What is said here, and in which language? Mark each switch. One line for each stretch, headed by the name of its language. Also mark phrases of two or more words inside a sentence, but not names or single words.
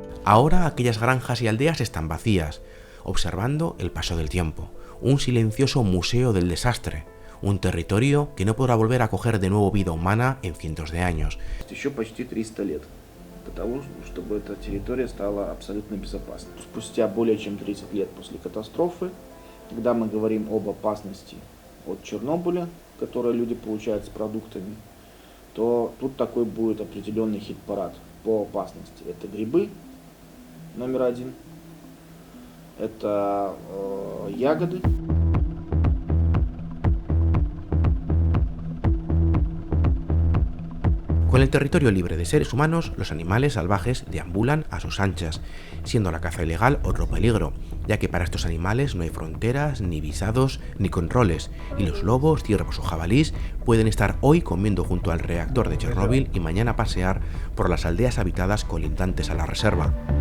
Spanish: Ahora aquellas granjas y aldeas están vacías, observando el paso del tiempo, un silencioso museo del desastre, un territorio que no podrá volver a coger de nuevo vida humana en cientos de años.
Russian: Еще почти 300 лет до того, чтобы эта территория стала абсолютно безопасной. Спустя более чем 30 лет после катастрофы, когда мы говорим об опасности от Чернобыля, которую люди получают с продуктами, то тут такой будет определенный хит-парад по опасности. Это грибы, номер один, это ягоды.
Spanish: Con el territorio libre de seres humanos, los animales salvajes deambulan a sus anchas, siendo la caza ilegal otro peligro, ya que para estos animales no hay fronteras, ni visados, ni controles, y los lobos, ciervos o jabalís pueden estar hoy comiendo junto al reactor de Chernóbil y mañana pasear por las aldeas habitadas colindantes a la reserva.